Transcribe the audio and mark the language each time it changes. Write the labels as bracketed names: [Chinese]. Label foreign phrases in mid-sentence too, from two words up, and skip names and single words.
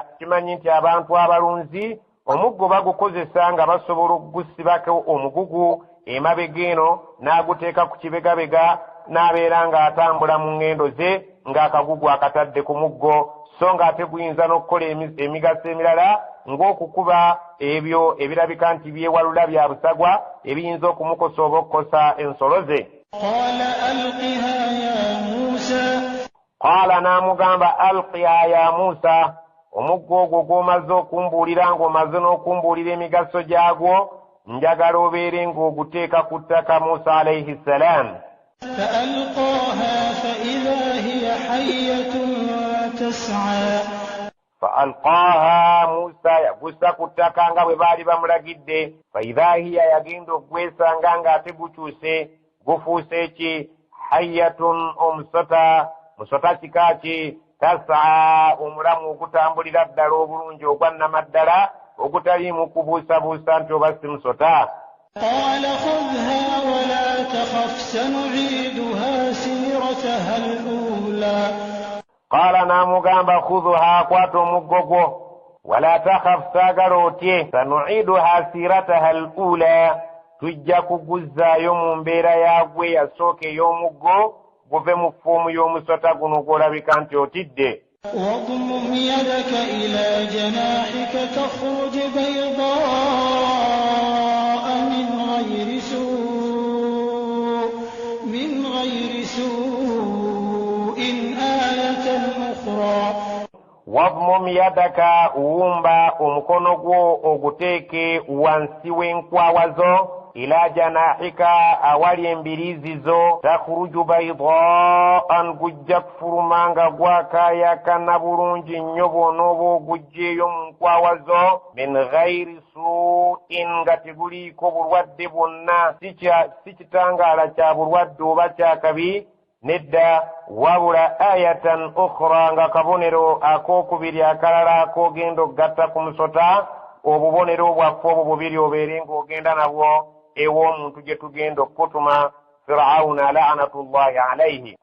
[Ganda] Kimanyi nti abantu abalunzi omuggo bagukozesa nga basobola okugusibako omugugu emabega eno, n'aguteeka ku kibegabega, n'abeera ng'atambula mu ngendo ze ng'akagugu akatadde ku muggo, so ng'ate guyinza n'okukola emigaso emirala ng'okukuba ebyo ebirabika nti byewalula bya busagwa ebiyinza okumukosa oba okukosa ensolo ze. Qala, n'amugamba [Arabic] ألقها يا موسى, [Ganda] omuggo ogwo gw'omaze okumbuulira ng'omaze n'okumbuulira emigaso gyagwo njagala obeere ng'oguteeka ku ttaka Musa [Arabic] عليه السلام. فألقاها فإذا هي حية تسعى. فألقاها موسى [Ganda] yagussa ku ttaka nga bwe baali bamulagidde. [Arabic] فإذا هي [Ganda] yagenda okugwesanga ng'ate gukyuse gufuuse ki? hayyatun omusota, musota kika ki? tasaa, omulamu ogutambulira ddala obulungi ogwannamaddala ogutaliimu kubuusabuusa nti oba si musota. [Arabic] قال خذها ولا تخف سنعيدها سيرتها الأولى. [Ganda] قال نامugamba خذها kwata omuggo gwo [Arabic] ولا تخف [Ganda] saagala otye [Arabic] سنعيدها سيرتها الأولى [Ganda] tujja kuguzzaayo mu mbeera yaagwe yasooka ey'omuggo guve mu ffuumu y'omusota guno gw'olabika nti otidde. [Arabic] واضمم يدك إلى جناحك تخرج بيضاء من غير سوء آية أخرى. واضمم يدك [Ganda] uwumba omukono gwo oguteeke wansi w'enkwawa zo [Arabic] إلى جناحك [Ganda] awali embiriizi zo [Arabic] تخرج بيضاء [Ganda] gujja kufuluma nga gwakaayakana bulungi nnyo bw'onooba ogugjeeyo mu nkwawa zo [Arabic] من غير سوء [Ganda] nga teguliiko bulwadde bwonna si kitangaala kya bulwadde oba kyakabi nedda wabula [Arabic] آية أخرى [Ganda] nga kabonero akookubiri akalala ak'ogenda okugatta ku musota obubonero bwaffe obwo bubiri obeere ng'ogenda nabwo ew'omuntu gye tugenda okutuma Firawuna [Arabic] لعنة الله عليه.